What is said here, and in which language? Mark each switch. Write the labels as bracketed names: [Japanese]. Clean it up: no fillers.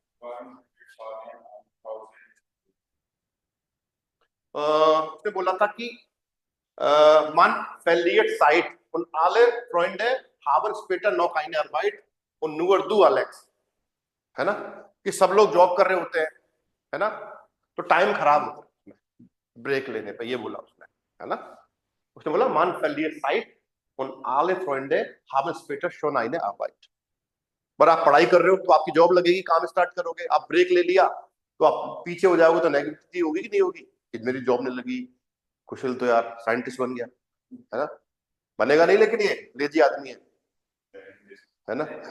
[Hindi] उसने बोला था कि [German] man verliert Zeit und alle Freunde haben später noch eine Arbeit und nur du [Hindi] Alex, है ना, कि सब लोग जॉब कर रहे होते हैं, है ना, तो टाइम खराब होता है ब्रेक लेने पे, ये बोला उसने, है ना। उसने बोला [German] man verliert Zeit und alle Freunde haben später schon eine Arbeit। [Hindi] पर आप पढ़ाई कर रहे हो तो आपकी जॉब लगेगी, काम स्टार्ट करोगे, आप ब्रेक ले लिया तो आप पीछे हो जाओगे, तो नेगेटिविटी होगी कि नहीं होगी कि मेरी जॉब नहीं लगी, कुशल तो यार साइंटिस्ट बन गया, है ना, बनेगा नहीं, लेकिन ये लेजी आदमी है ना।